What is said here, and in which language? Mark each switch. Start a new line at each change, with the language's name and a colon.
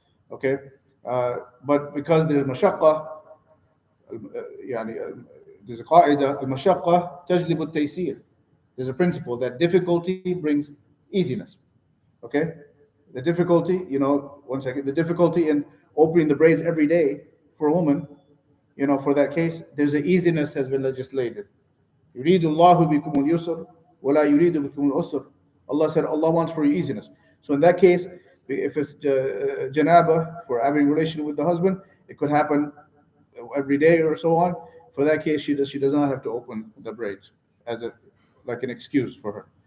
English: Okay, but because there's mashaqqa, يعني there's a
Arabic: قاعدة المشقة تجلب التيسير.
English: There's a principle that difficulty brings easiness. Okay, the difficulty, you know, one second, the difficulty in opening the braids every day for a woman, you know, for that case, there's an easiness has been legislated.
Arabic: يريد الله بكم اليسر ولا يريد بكم العسر.
English: Allah said Allah wants for you easiness. So in that case, if it's janaba for having relation with the husband, it could happen every day or so on. For that case, she does not have to open the braids as a like an excuse for her.